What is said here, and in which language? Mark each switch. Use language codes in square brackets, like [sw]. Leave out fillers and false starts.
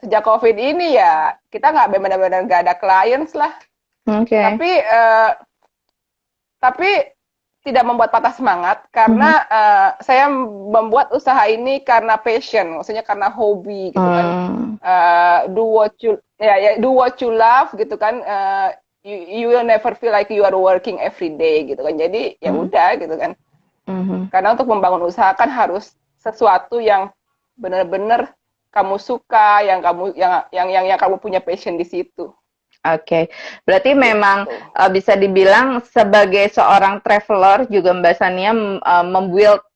[id] sejak COVID ini ya kita nggak benar-benar nggak ada clients lah. oke. Tapi uh, tapi tidak membuat patah semangat Mhm, karena saya membuat usaha ini karena passion, maksudnya karena hobi gitu kan. [en] Do what you love [id] gitu kan. [en] You will never feel like you are working every day [id] gitu kan. Jadi ya mhm, udah gitu kan. mhm. Karena untuk membangun usaha kan harus sesuatu yang benar-benar kamu suka, yang kamu punya passion di situ Oke, berarti memang gitu. bisa dibilang sebagai seorang traveler juga Mbak Sania membuild